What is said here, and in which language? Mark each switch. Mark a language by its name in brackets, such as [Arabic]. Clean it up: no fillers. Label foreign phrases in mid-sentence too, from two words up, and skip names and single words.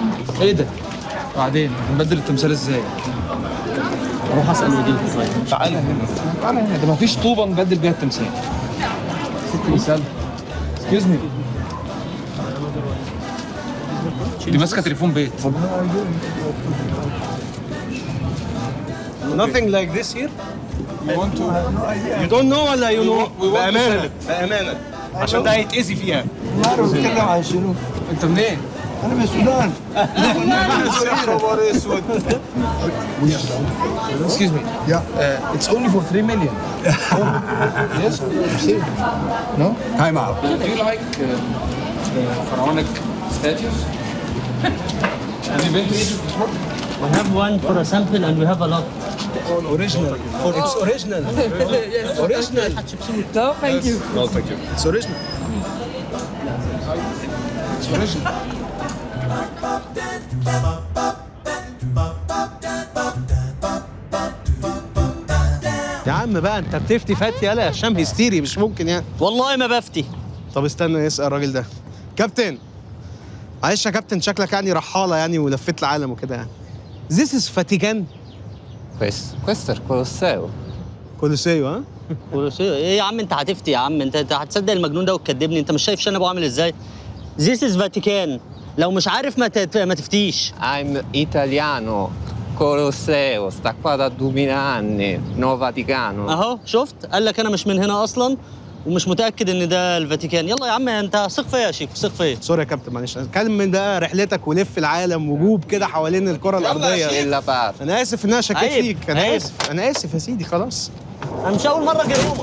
[Arabic] ايه ده؟ بعدين هنبدل التمثال ازاي؟ اروح اسال وديل طيب. تعالى هنا ده مفيش طوبة نبدل بيها التمثال. ست مثال. [English] excuse me. [Arabic] دي ماسكة تليفون بيت. [English] Nothing like this here. You don't know ولا you know؟ [Arabic] بأمانة عشان ده هيتأذي فيها. بتتكلم عن شنو؟ انت منين؟ انا من السودان. خبر اسود. [English] Excuse me. Yeah. It's only for 3 million. Yes? No? Time out. Do you like pharaonic statues? Have you been to Egypt before? We have one for a sample and we have a lot. Original. It's original. Original. No, thank you. No, thank you. It's original. It's original. [Arabic] يا عم بقى انت بتفتي فاتي يالا يا هشام، هيستيري مش ممكن يعني. والله ما بفتي. طب استنى نسأل الراجل ده. كابتن، معلش يا كابتن، شكلك يعني رحالة يعني ولفيت العالم وكده يعني. [English] This is فاتيكان؟ [Italian] Questo è il Colosseo. [Arabic] كولوسيو ها؟ ايه يا عم انت هتفتي يا عم؟ انت هتصدق المجنون ده وتكدبني؟ انت مش شايف شنبه عامل ازاي؟ [English] This is Vatican. [Arabic] لو مش عارف ما تفتيش. [English] I'm italiano. [Italian] Colosseo, sta qua da 2000 anni. No Vaticano. [Arabic] اهو شفت، قال لك انا مش من هنا اصلا ومش متاكد ان ده الفاتيكان. يلا يا عم انت ثق فيا يا شيخ، ثق فيا. سوري يا كابتن معلش، كلم من ده رحلتك ولف العالم وجوب كده حوالين الكره الارضيه. [Italian] Della parte. [Arabic] انا اسف ان انا شكيت عيب، فيك، انا عيب. اسف، انا اسف يا سيدي خلاص. انا مش اول مره اجي روما.